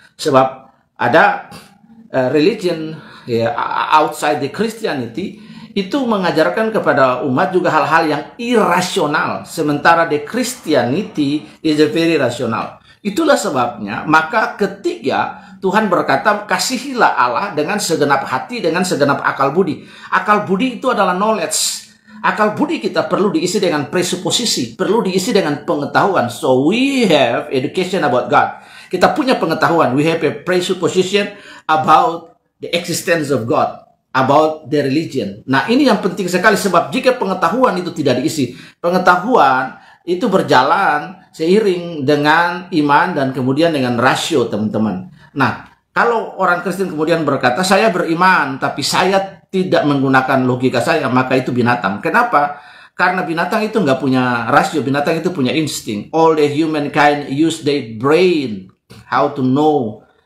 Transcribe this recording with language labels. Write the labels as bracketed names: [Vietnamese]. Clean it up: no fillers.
[Indonesian] Sebab ada [English] religion outside the Christianity [Indonesian] itu mengajarkan kepada umat juga hal-hal yang irasional, sementara [English] the Christianity is a very rational. [Indonesian] Itulah sebabnya, maka ketiga Tuhan berkata, kasihilah Allah dengan segenap hati, dengan segenap akal budi. Akal budi itu adalah [English] knowledge. [Indonesian] Akal budi kita perlu diisi dengan presuposisi, perlu diisi dengan pengetahuan. [English] So we have education about God. [Indonesian] Kita punya pengetahuan. [English] We have a presupposition about the existence of God, about the religion. [Indonesian] Nah, ini yang penting sekali, sebab jika pengetahuan itu tidak diisi, pengetahuan itu berjalan seiring dengan iman dan kemudian dengan rasio, teman-teman. Nah, kalau orang Kristen kemudian berkata, saya beriman tapi saya tidak menggunakan logika saya, maka itu binatang. Kenapa? Karena binatang itu nggak punya rasio, binatang itu punya insting. [English] All the humankind use their brain, how to know.